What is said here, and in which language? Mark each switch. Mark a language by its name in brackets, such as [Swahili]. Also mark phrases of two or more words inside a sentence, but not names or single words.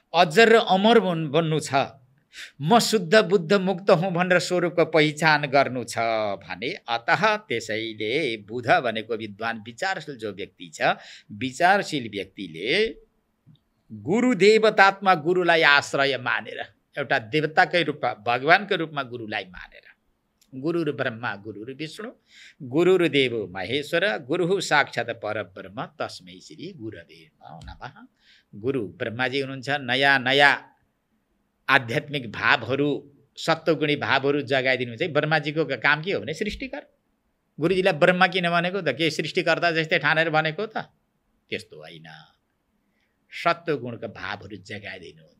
[Nepali] र अमर बन्नु छ, म शुद्ध बुद्ध मुक्त हुँ भनेर स्वरूपको पहिचान गर्नु छ भने अतः त्यसैले बुध भनेको विद्वान विचारशील जो व्यक्ति छ, विचारशील व्यक्तिले [Sanskrit] गुरु देवतात्मा [Nepali] गुरुलाई आश्रय मानेर, एउटा देवताकै रूपमा भगवानको रूपमा गुरुलाई मानेर, [Sanskrit] गुरु ब्रह्मा गुरु विष्णु गुरु देव महेश्वर गुरु साक्षात् परब्रह्म तस्मै श्री गुरवे नमः। [Nepali] गुरु ब्रह्माजी हुनुहुन्छ। नयाँ नयाँ आध्यात्मिक भावहरू, सत्वगुणी भावहरू जगाइदिनु चाहिँ ब्रह्माजीको काम के हो भने सृष्टिकर। गुरुजीलाई ब्रह्मा किन भनेको त? के सृष्टिकर्ता जस्तै ठानेर भनेको त? त्यस्तो होइन। सत्वगुणका भावहरू जगाइदिनुहुन्छ।